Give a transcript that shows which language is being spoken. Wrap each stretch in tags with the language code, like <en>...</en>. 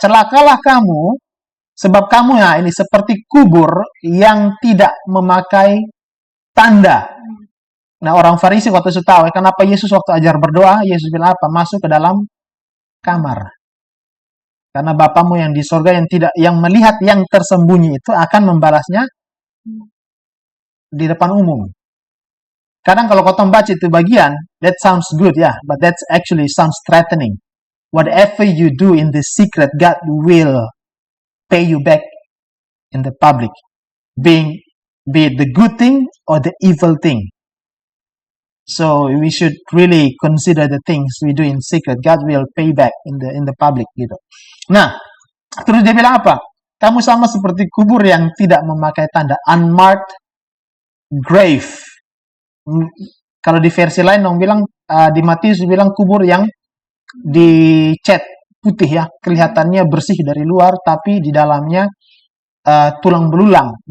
<id>Celakalah kamu sebab kamu ini seperti kubur yang tidak memakai tanda. Nah, orang Farisi waktu itu tahu kenapa Yesus waktu ajar berdoa, Yesus bilang apa? Masuk ke dalam kamar. Karena Bapamu yang di sorga yang melihat yang tersembunyi itu akan membalasnya di depan umum. Kadang kalau kotong baca itu bagian,</id> <en>that sounds good ya, but that actually sounds threatening. Whatever you do in the secret, God will pay you back in the public. Be it the good thing or the evil thing. So we should really consider the things we do in secret. God will pay back in the public</en> <id>gitu. Nah, terus dia bilang apa? Kamu sama seperti kubur yang tidak memakai tanda,</id> <en>unmarked grave.</en> <id>Kalau di versi lain dong bilang di Matius bilang kubur yang dicat putih ya, kelihatannya bersih dari luar tapi di dalamnya tulang belulang.</id>